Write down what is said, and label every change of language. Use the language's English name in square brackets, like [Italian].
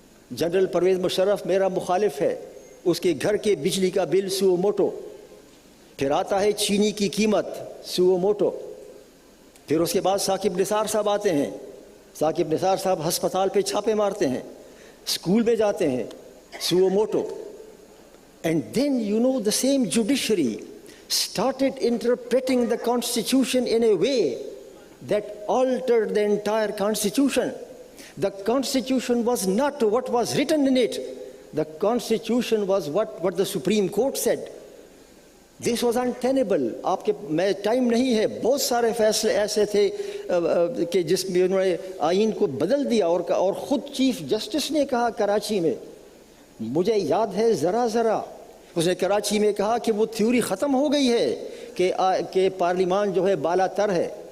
[Urdu] General Pervez Musharraf میرا مخالف ہے, اس کے گھر کے بجلی کا بل سیو موٹو. پھر آتا ہے چینی کی قیمت, سیو موٹو. پھر اس کے بعد ثاقب نثار صاحب آتے ہیں, ثاقب نثار صاحب ہسپتال پہ چھاپے مارتے ہیں, اسکول میں جاتے ہیں, save motto. [English] And then you know the same judiciary started interpreting the constitution in a way that altered the entire constitution. The constitution was not what was written in it. The constitution was what the Supreme Court said. This was untenable. [Urdu] آپ کے میں time نہیں ہے, بہت سارے فیصلے ایسے تھے کہ جس میں انہوں نے آئین کو بدل دیا, اور خود چیف جسٹس نے کہا کراچی میں, مجھے یاد ہے ذرا اس نے کراچی میں کہا کہ وہ تھیوری ختم ہو گئی ہے کہ پارلیمان جو ہے بالا تر ہے.